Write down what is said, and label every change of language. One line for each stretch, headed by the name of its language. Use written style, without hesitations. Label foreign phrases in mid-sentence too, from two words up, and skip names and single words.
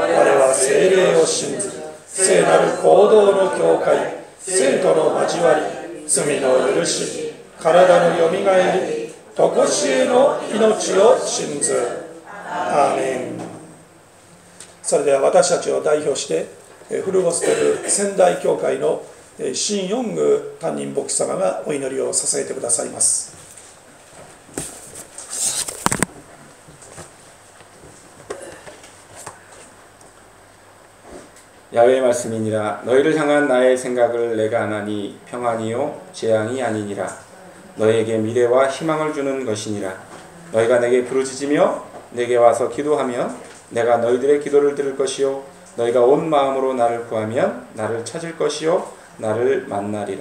Japanese: 我は聖霊を信ず、聖なる行動の教会、生徒の交わり、罪の許し、体のよみがえり、とこしえの命を信ず。アーメン。それでは私たちを代表してフルゴスペル仙台教会のシン・ヨング担任牧師様がお祈りを捧げてくださいます。
Korean: 야훼의 말씀이니라. 너희를 향한 나의 생각을 내가 아나니 평안이요 재앙이 아니니라. 너희에게 미래와 희망을 주는 것이니라. 너희가 내게 부르짖으며 내게 와서 기도하면 내가 너희들의 기도를 들을 것이요 너희가 온 마음으로 나를 구하면 나를 찾을 것이요 나를 만나리라.